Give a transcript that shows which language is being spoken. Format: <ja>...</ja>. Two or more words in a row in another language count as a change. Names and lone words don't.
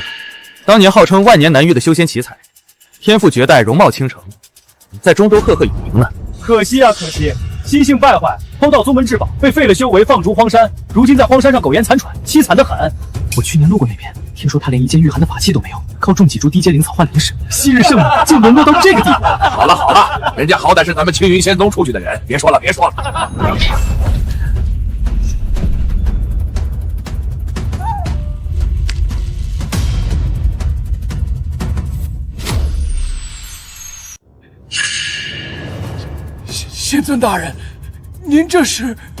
<zh>當年號稱萬年難遇的修仙奇才，天賦絕代，容貌傾城，在中州赫赫有名呢。可惜啊，可惜，心性敗壞，偷盜宗門至寶，被廢了修為，放逐荒山。如今在荒山上苟延殘喘，淒慘得很。我去年路過那邊，聽說他連一件御寒的法器都沒有，靠種幾株低階靈草換靈石，昔日聖女竟淪落到這個地步。好了，人家好歹是咱們青雲仙宗出去的人，別說了。仙尊大人，您這是？</zh>